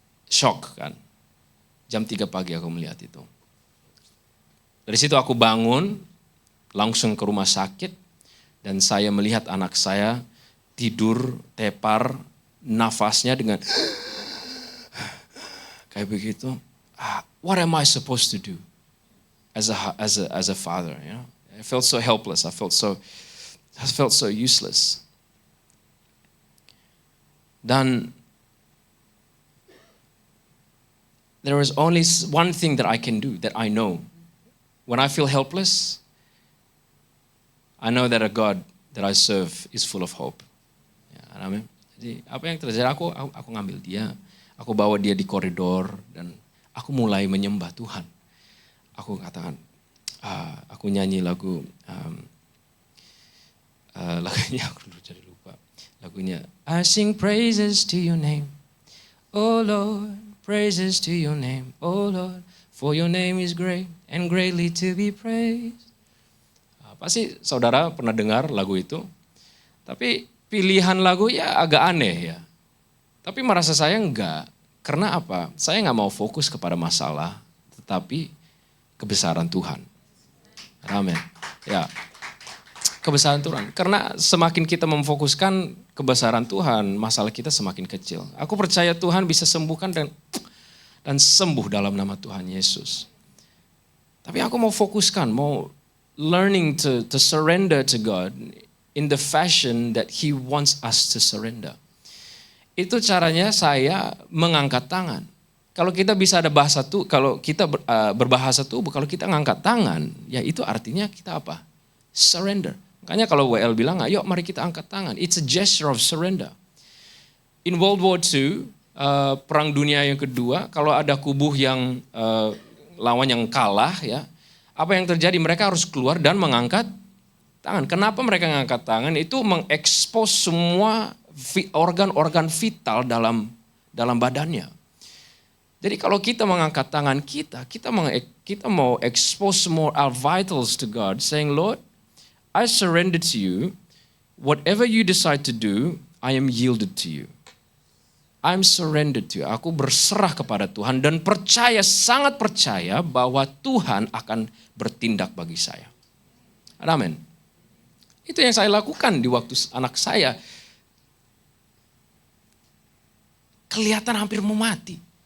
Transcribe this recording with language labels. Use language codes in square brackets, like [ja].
[id] Shock kan. Jam 3 pagi aku melihat itu. Dari situ aku bangun, langsung ke rumah sakit dan saya melihat anak saya tidur tepar, nafasnya dengan kayak begitu. [en] What am I supposed to do as a father? You know? I felt so helpless. I felt so useless. [id] Dan [en] there is only one thing that I can do, that I know. When I feel helpless, I know that a God that I serve is full of hope. [id] Ya, amin. Jadi apa yang terjadi, aku ngambil dia, aku bawa dia di koridor dan aku mulai menyembah Tuhan. Aku katakan, aku nyanyi lagu, lagunya aku jadi lupa. Lagunya, [en] I sing praises to your name, oh Lord, praises to your name, oh Lord, for your name is great and greatly to be praised. [id] Pasti saudara pernah dengar lagu itu, tapi pilihan lagu ya agak aneh ya. Tapi merasa saya enggak. Karena apa? Saya enggak mau fokus kepada masalah, tetapi kebesaran Tuhan. Amin. Ya. Kebesaran Tuhan. Karena semakin kita memfokuskan kebesaran Tuhan, masalah kita semakin kecil. Aku percaya Tuhan bisa sembuhkan dan sembuh dalam nama Tuhan Yesus. Tapi aku mau fokuskan, mau [en] learning to surrender to God in the fashion that He wants us to surrender. [id] Itu caranya saya mengangkat tangan. Kalau kita bisa ada bahasa tuh, kalau kita berbahasa tubuh, kalau kita ngangkat tangan, ya itu artinya kita apa? Surrender. Makanya kalau WL bilang, ayo mari kita angkat tangan. [en] It's a gesture of surrender. In World War II, [id] Perang Dunia yang kedua, kalau ada kubu yang lawan yang kalah, ya, apa yang terjadi? Mereka harus keluar dan mengangkat tangan. Kenapa mereka mengangkat tangan? Itu mengekspos semua organ-organ vital dalam badannya. Jadi kalau kita mengangkat tangan kita mau [en] expose more our vitals to God, saying, Lord, I surrender to you. whatever you decide to do, I am yielded to you. I'm surrendered to you. [id] Aku berserah kepada Tuhan dan percaya, sangat percaya bahwa Tuhan akan bertindak bagi saya. Amin. Itu yang saya lakukan di waktu anak saya kelihatan hampir mau mati.